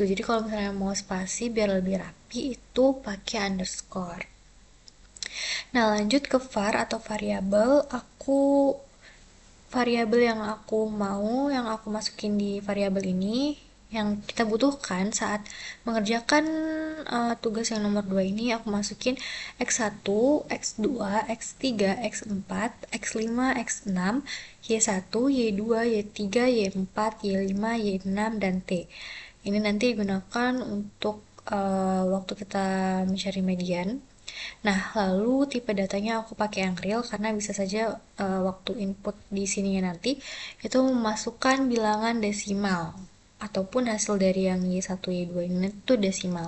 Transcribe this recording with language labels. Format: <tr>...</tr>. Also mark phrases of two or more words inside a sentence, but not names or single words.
<id>Jadi kalau misalnya mau spasi biar lebih rapi itu pakai underscore. Nah, lanjut ke var atau variabel. Variabel yang aku masukin di variabel ini, yang kita butuhkan saat mengerjakan tugas yang nomor 2 ini, aku masukin X1, X2, X3, X4, X5, X6, Y1, Y2, Y3, Y4, Y5, Y6, dan T. Ini nanti digunakan untuk waktu kita mencari median. Nah, lalu tipe datanya aku pakai yang real karena bisa saja waktu input di sininya nanti itu memasukkan bilangan desimal ataupun hasil dari yang Y1, Y2 ini itu desimal.</id>